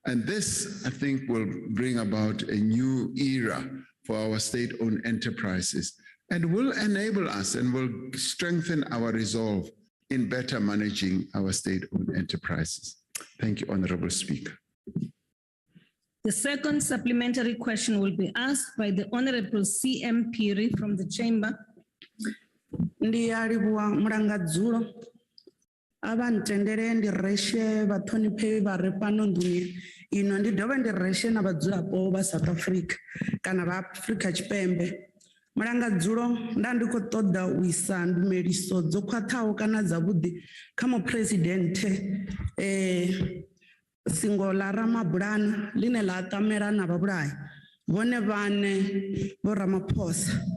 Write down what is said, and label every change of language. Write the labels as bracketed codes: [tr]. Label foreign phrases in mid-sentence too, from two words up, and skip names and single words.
[en] And this, I think, will bring about a new era for our state-owned enterprises and will enable us and will strengthen our resolve in better managing our state-owned enterprises. Thank you, Honorable Speaker. The second supplementary question will be asked by the Honorable CM Piri from the Chamber. [ve] Ndiyalivhuwa mulangadzulo avantendele ndireshe vathoniphevi vari pano nduni ino ndi dovhe ndireshe na vadzulapo va South Africa kana va Afrika Tshipembe. Mulangadzulo nda ndi khou ṱoḓa u isa ndumeliso dzo khwaṱhaho kana dzavhuḓi kha muphuresidenthe singo ḽa Ramabulana ḽine ḽa ṱamela na vhavhulahi vhone vhaṋe vho Ramaphosa.